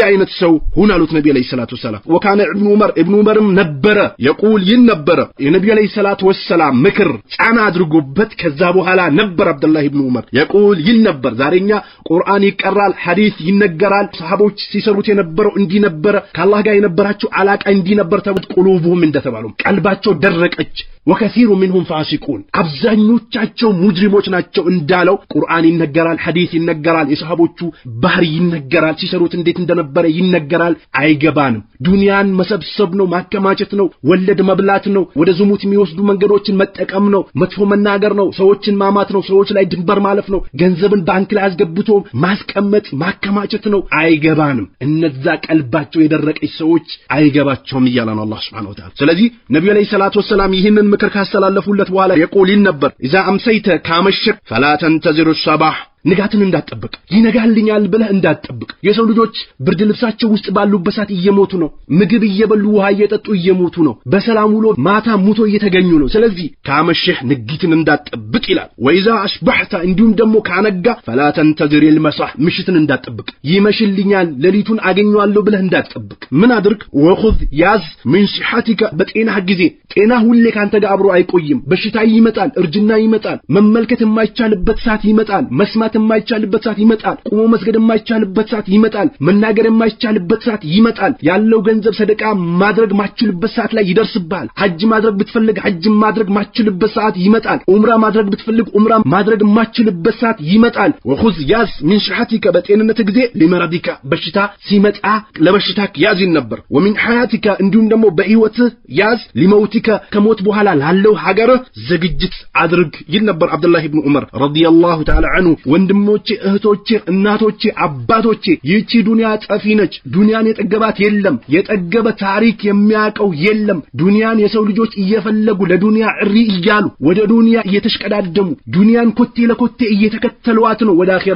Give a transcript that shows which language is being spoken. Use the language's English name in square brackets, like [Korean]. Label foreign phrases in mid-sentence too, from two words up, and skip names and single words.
[Amharic] አይነት ሰው ሁን አሉት ነብዩ [Arabic] عليه الصلاة السلام [Amharic] ወካነ ኢብኑ ዑመርም ነበረ يقول ይነበረ የነብዩ [Arabic] عليه الصلاة والسلام [Amharic] ምክር ጫና አድርጎበት ከዛ በኋላ ነበር አብዱላህ ኢብኑ ዑመር يقول ይነበር ዛሬኛ ቁርአን ይቀራል ሐዲስ ይነገራል ሰሃቦች ሲሰሩት የነበረው እንዲህ ነበር ከአላህ ጋር የነበራቸው አላቃ እንዲህ ነበር [Arabic] قست قلوبهم [Amharic] እንደተባለው ቀልባቸው ደረቀች [Arabic] وكثير منهم فاسقون [Amharic] አብዛኞቻቸው ሙጅሪሞች ናቸው እንዳለው ቁርአን ይነገራል ሐዲስ ይነገራል የሰሃቦቹ ባህር ይነገራል ሲሰሩት እንዴት እንደነበረ ይነገራል አይገባንም ዱንያን መሰብሰብ ነው ማከማቸት ነው ወለድ መብላት ነው ወደ ዝሙት የሚወስዱ መንገዶችን መጠቀም ነው መጥፎ መናገር ነው ሰዎችን ማማት ነው ሰዎች ላይ ድንበር ማለፍ ነው ገንዘብን ባንክ ላይ አስገብቶ ማስቀመጥ ማከማቸት ነው አይገባንም እነዛ ቀልባቸው የደረቀች ሰዎች አይገባቸውም ይላል አላህ [Arabic] سبحانه وتعالى [Amharic] ስለዚህ ነብዩ [Arabic] عليه الصلاة والسلام [Amharic] ይህንን ምክር ካስተላለፉለት በኋላ የቆሊን ነበር [Arabic] إذا أمسيت [Amharic] ካመሸክ [Arabic] فلا تنتظر الصباح [Amharic] ንጋትን እንዳትጠብቅ ይነጋልኛል ብለህ እንዳትጠብቅ የሰው ልጆች ብርድ ልብሳቸው ውስጥ ባሉበት ሰዓት እየሞቱ ነው ምግብ እየበሉ ውሃ እየጠጡ እየሞቱ ነው በሰላም ውሎ ማታ ሙቶ እየተገኙ ነው ስለዚህ ካመሸህ ንግትን እንዳትጠብቅ ይላል [Arabic] وإذا أصبحت [Amharic] እንዲሁም ደግሞ ካነጋ [Arabic] فلا تنتظر المساء [Amharic] ምሽትን እንዳትጠብቅ ይመሽልኛል ሌሊቱን አገኘዋለሁ ብለህ እንዳትጠብቅ ምን አድርግ ወخذ ያዝ [Arabic] من صحتك [Amharic] በጤናህ ጊዜ ጤና ሁሌ ካንተ ጋር አብሮ አይቆይም በሽታ ይመጣል እርጅና ይመጣል መመልከት የማይቻልበት ሰዓት ይመጣል መስማት የማይቻልበት ሰዓት ይመጣል ቆሞ መስገድ የማይቻልበት ሰዓት ይመጣል መናገር የማይቻልበት ሰዓት ይመጣል ያለው ገንዘብ ሰደቃ ማድረግ ማችልበት ሰዓት ላይ ይደርስብሃል ሐጅ ማድረግ ብትፈልግ ሐጅ ማድረግ ማችልበት ሰዓት ይመጣል ዑምራ ማድረግ ብትፈልግ ዑምራ ማድረግ ማችልበት ሰዓት ይመጣል ወخذ ያዝ [Arabic] من صحتك [Amharic] በጤንነት ጊዜ ለመረዲካ በሽታ ሲመጣ ለበሽታክ ያዝ ነበር [Arabic] ومن حياتك [Amharic] እንዲሁም ደግሞ በህይወት ያዝ ለሞትክ ከሞት በኋላ ላለው ሀገር ዝግጅት አድርግ ይል ነበር አብዱላህ ኢብኑ ዑመር [Arabic] رضي الله تعالى عنه [Amharic] ወንድሞቼ እህቶቼ እናቶቼ አባቶቼ ይቺ ዱንያ ጠፊ ነች ዱንያን የጠገባት የለም የጠገበ ታሪክ የሚያቀው የለም ዱንያን የሰው ልጆች እየፈለጉ ለዱንያ እሪ እያሉ ወደ ዱንያ እየተሽቀዳደሙ ዱንያን ኮቴ ለኮቴ እየተከተሏት ነው ወደ አኺራ